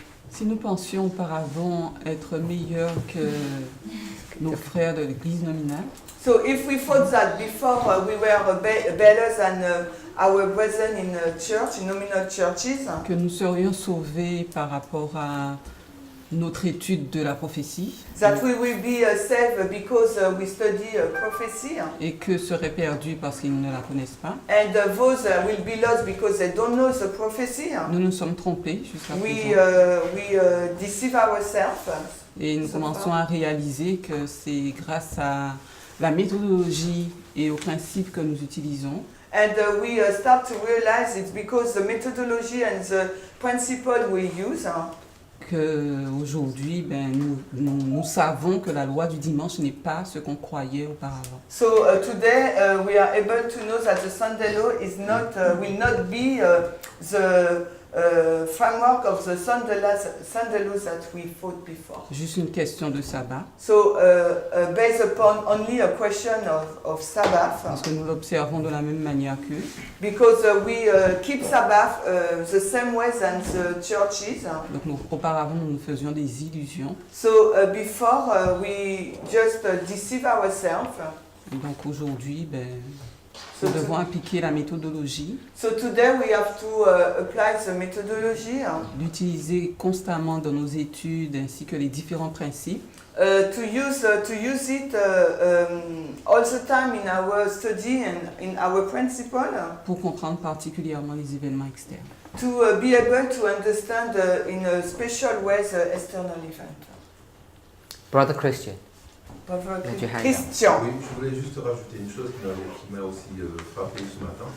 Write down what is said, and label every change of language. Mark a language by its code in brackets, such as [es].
[fr] Si nous pensions auparavant être meilleurs que nos frères de l'Église nominale, [en] So if we thought that before we were better than our brethren in church, in nominal churches, [fr] que nous serions sauvés par rapport à notre étude de la prophétie [en] that we will be saved because we study prophecy, [fr] et que seraient perdus parce qu'ils ne la connaissent pas, [en] and those will be lost because they don't know the prophecy. [fr] nous nous sommes trompés jusqu'à [en] We [fr] présent. [en] deceive ourselves, [fr] Et nous commençons à réaliser que c'est grâce à la méthodologie et aux principes que nous utilisons [en] and we start to realize it's because the methodology and the principle we use. [fr] qu'aujourd'hui, nous savons que la loi du dimanche n'est pas ce qu'on croyait auparavant. [en] So today we are able to know that the Sunday law is not will not be the framework of the Sunday law that we thought before. [fr] Juste une question de sabbat, [en] So based upon only a question of Sabbath, [fr] parce que nous l'observons de la même manière qu'eux. [en] because we keep Sabbath the same way than the churches. [fr] Donc auparavant, nous nous faisions des illusions. [en] So before we just deceive ourselves. [fr] Et donc aujourd'hui, [en] So [fr] nous devons appliquer la méthodologie, [en] So today we have to apply the methodology, [fr] l'utiliser constamment dans nos études ainsi que les différents principes [en] to use it all the time in our study and in our principle, [fr] pour comprendre particulièrement les événements externes. [en] to be able to understand in a special way the external event. Brother Christian? Brother Raise your hand Christian. [fr] Oui, je voulais juste rajouter une chose qui m'a aussi frappé ce matin.